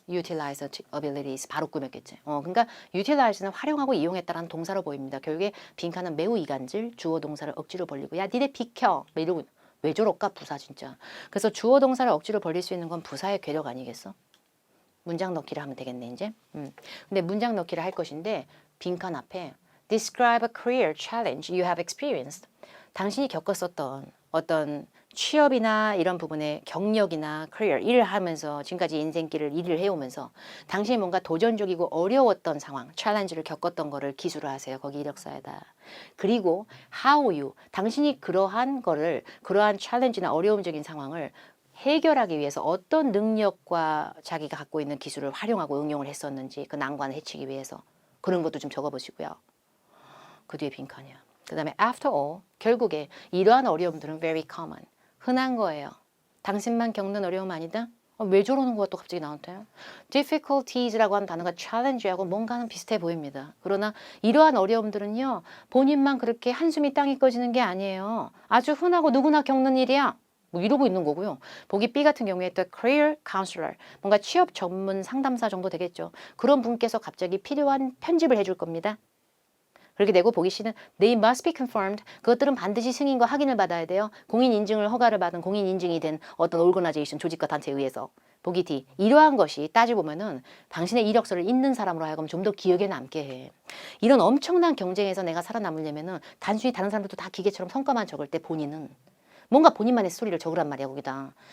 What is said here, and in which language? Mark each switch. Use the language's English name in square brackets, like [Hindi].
[English] utilized abilities [Korean] 바로 꾸몄겠지. 그러니까 utilize는 활용하고 이용했다라는 동사로 보입니다. 결국에 빈칸은 매우 이간질 주어 동사를 억지로 벌리고 야 니네 비켜 뭐 이러고 왜 저럴까 부사 진짜. 그래서 주어 동사를 억지로 벌릴 수 있는 건 부사의 괴력 아니겠어? 문장 넣기를 하면 되겠네 이제. 근데 문장 넣기를 할 것인데 빈칸 앞에 [English] Describe a career challenge you have experienced. [Korean] 당신이 겪었었던 어떤 취업이나 이런 부분의 경력이나 career, 일을 하면서 지금까지 인생길을 일을 해오면서 당신이 뭔가 도전적이고 어려웠던 상황, challenge를 겪었던 거를 기술을 하세요. 거기 이력서에다. 그리고 how you, 당신이 그러한 거를, 그러한 challenge나 어려움적인 상황을 해결하기 위해서 어떤 능력과 자기가 갖고 있는 기술을 활용하고 응용을 했었는지 그 난관을 해치기 위해서 그런 것도 좀 적어보시고요. 그 뒤에 빈칸이야. 그 다음에 after all, 결국에 이러한 어려움들은 [English] very common, [Korean] 흔한 거예요. 당신만 겪는 어려움 아니다? 왜 저러는 거야 또 갑자기 나한테? difficulties라고 하는 단어가 challenge하고 뭔가는 비슷해 보입니다. 그러나 이러한 어려움들은요, 본인만 그렇게 한숨이 땅이 꺼지는 게 아니에요. 아주 흔하고 누구나 겪는 일이야. 뭐 이러고 있는 거고요. 보기 B 같은 경우에 또 career counselor, 뭔가 취업 전문 상담사 정도 되겠죠. 그런 분께서 갑자기 필요한 편집을 해줄 겁니다. 그렇게 되고 보기 C는 [English] they must be confirmed. [Korean] 그것들은 반드시 승인과 확인을 받아야 돼요. 공인 인증을 허가를 받은 공인 인증이 된 어떤 오르거나이제이션 조직과 단체에 의해서. 보기 D. 이러한 것이 따지고 보면은 당신의 이력서를 읽는 사람으로 하여금 좀 더 기억에 남게 해. 이런 엄청난 경쟁에서 내가 살아남으려면은 단순히 다른 사람들도 다 기계처럼 성과만 적을 때 본인은 뭔가 본인만의 스토리를 적으란 말이야 거기다.